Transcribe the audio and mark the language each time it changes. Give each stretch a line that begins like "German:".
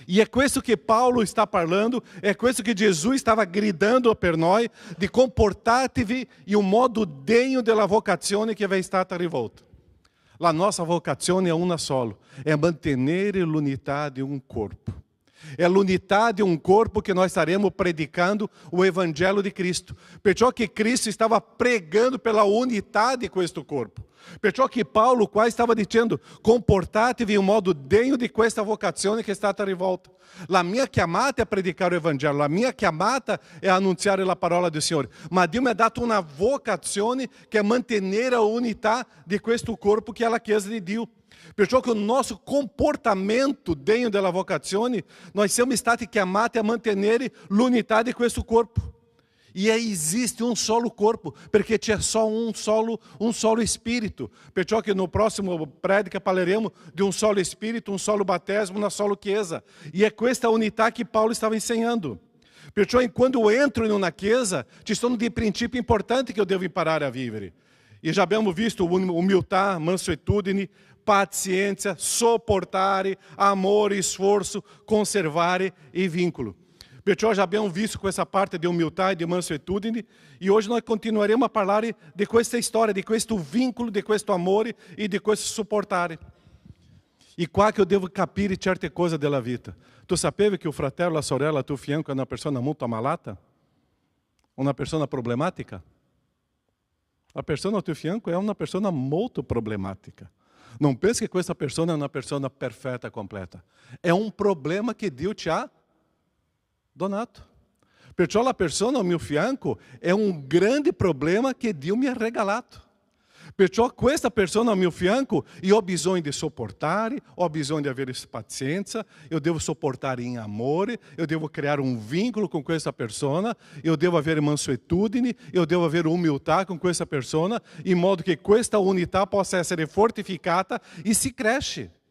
Italian: E é questo che Paulo
Portuguese: está parlando,
Italian: é questo che Gesù stava gridando per noi, di comportatevi in un modo degno della vocazione che vi è stata rivolta. La nostra vocazione è una sola, è mantenere l'unità di un corpo.
Portuguese: É l'unità de um corpo que nós estaremos predicando o Evangelho de Cristo.
Italian: Perciò
Portuguese: que Cristo estava pregando pela unidade de
Italian: questo corpo.
Portuguese: Perciò que Paulo quase estava dizendo,
Italian: comportatevi in un modo degno di questa vocazione che è stata rivolta. La mia chiamata è predicare o Evangelho, la mia chiamata è annunziare la parola del Signore. Ma Dio mi ha dato una vocazione che è mantenere a unità di questo corpo che è la Chiesa di Dio. Perciò che
Portuguese: o nosso comportamento
Italian: dentro della vocazione, nós siamo stati chiamati a mantenere l'unità di questo corpo.
Portuguese: E existe um solo corpo, perché c'è só um solo Espírito.
Italian: Perciò che
Portuguese: no próximo prédica
Italian: parleremo
Portuguese: de um solo Espírito, um solo batismo, uma solo Chiesa. E é
Italian: questa unità
Portuguese: que Paulo estava ensinando.
Italian: Perciò quando
Portuguese: eu entro
Italian: in una Chiesa, ci sono dei principi importanti che
Portuguese: eu devo
Italian: imparare a vivere. E já abbiamo visto humildade, mansuetudine, paciência, sopportare, amore, sforzo, conservare e vínculo. Perciò já abbiamo visto questa parte di umiltà e di mansuetudine e
Portuguese: hoje nós continueremo
Italian: a parlare di questa storia, di questo vincolo, di questo amore e di questo sopportare. E qua che eu devo capire certe cose della vita. Tu sapevi che il fratello, la sorella a tuo fianco è una persona molto ammalata? Una persona problematica?
Portuguese: A persona ao teu fianco é uma persona
Italian: molto problematica.
Portuguese: Não pense que
Italian: questa persona
Portuguese: é uma persona perfeita, completa. É um problema que
Italian: Dio ti ha donato. Perciò la persona ao mio fianco è un grande problema che Dio mi ha regalato. Perciò questa persona ao mio fianco, io ho bisogno di sopportare, ho bisogno di avere pazienza,
Portuguese: eu devo
Italian: sopportare in amore, eu devo creare un vincolo con questa persona, eu devo avere mansuetudine, eu devo avere umiltà con questa persona, in modo che questa unità possa essere fortificata e si cresce.